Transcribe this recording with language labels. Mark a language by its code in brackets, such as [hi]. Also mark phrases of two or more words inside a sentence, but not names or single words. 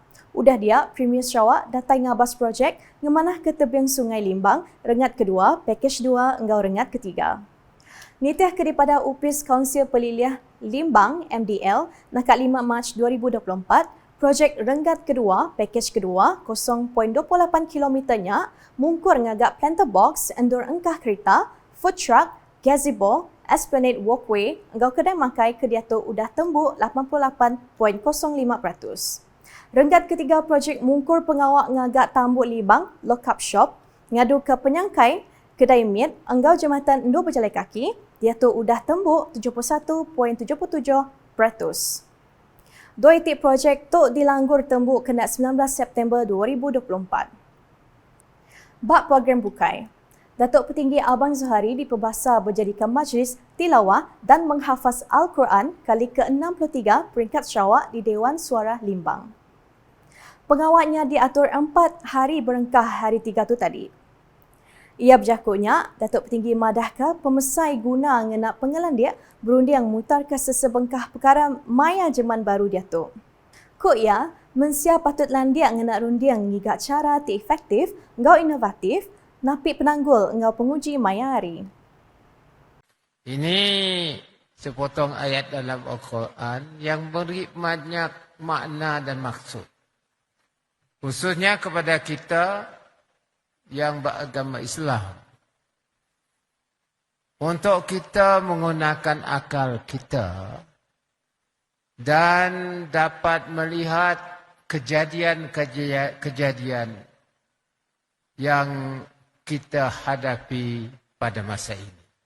[iba] Udah dia, Premier Sarawak datai ngabas projek ngemanah ke tebing Sungai Limbang, rengat kedua, pakej 2, enggau rengat ketiga. Nitiah daripada Upis Kaunsil Peliliah Limbang MDL nakak 5 Mac 2024, projek rengat kedua, pakej kedua 0.28 kilometernya mungkur ngagak [en] planter box, [iba] endur engkah kereta, [en] food truck, gazebo, Esplanade Walkway, [iba] enggau kedai makai ke diatur udah tembuk 88.05%. Renggat ketiga projek mungkur pengawak ngagak tambuk Limbang, [en] lock-up shop, [iba] ngadu ke penyangkai, kedai meat, enggau jambatan Endur Berjalan Kaki, diatur udah tembuk 71.77%. Dua itik projek tok dilanggur tembuk kena 19 September 2024. Bab program bukai. Datuk Petinggi Abang Zuhari diperbasa berjadikan [ms] majlis tilawah dan menghafaz Al-Quran kali ke-63 peringkat Sarawak [iba] di Dewan Suara Limbang. Pengawatnya diatur 4 hari berengkah hari 3 tu tadi. Ia berjakutnya, Datuk Petinggi Madahka pemesai guna ngenak pengelan dia berundiang mutar ke sesebengkah perkara maya jeman baru dia tu. Kok ia, mensia patut landiak ngenak rundiang ngigak cara ti efektif, ngau inovatif, napi penanggul ngau penguji maya hari. [ms] Ini sepotong ayat dalam Al-Quran yang beri banyak makna dan maksud. Khususnya kepada kita yang beragama Islam. Untuk kita menggunakan akal kita dan dapat melihat kejadian-kejadian yang kita hadapi pada masa ini.